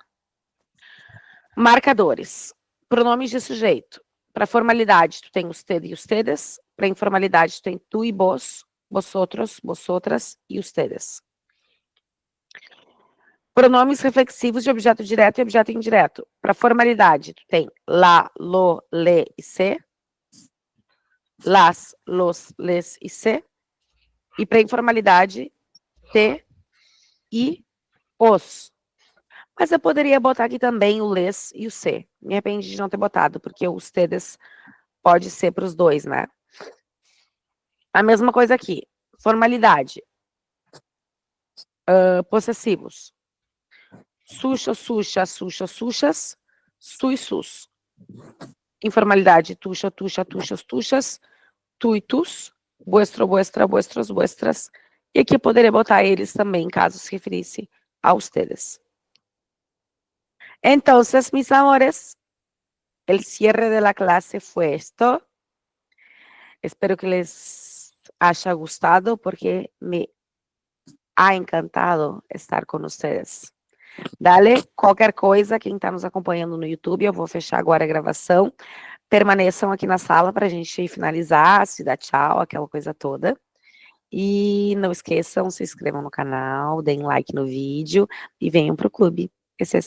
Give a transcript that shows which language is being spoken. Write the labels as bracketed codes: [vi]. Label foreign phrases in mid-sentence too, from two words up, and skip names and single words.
[pt] Marcadores. Pronomes de sujeito. Para formalidade, tu tem usted e ustedes. Para informalidade, tu tem tu e [es] vos, vosotros, vosotras [pt] e ustedes. Pronomes reflexivos de objeto direto e objeto indireto. Para formalidade, tu tem [es] la, lo, le [pt] e se. [es] Las, los, les e se. [pt] E para informalidade, te e os. Mas eu poderia botar aqui também o les e o se. Me arrependi de não ter botado, porque o ustedes pode ser para os dois, né? A mesma coisa aqui. Formalidade. possessivos. [es] Sucho, sucha, sucha, suchas, su e sus. Informalidade, tuxa, tuxa, tuxas, tuxas, tu e tus, vuestro, vuestra, vuestros, vuestras. [pt] E aqui eu poderia botar eles também, caso se referisse a ustedes. [es] Entonces, mis amores, el cierre de la clase fue esto. Espero que les haya gustado porque me ha encantado estar [pt] com vocês. Dale, qualquer coisa, quem está nos acompanhando no YouTube, eu vou fechar agora a gravação. Permaneçam aqui na sala para a gente finalizar, se dar tchau, aquela coisa toda. E não esqueçam, se inscrevam no canal, deem like no vídeo e venham para o clube.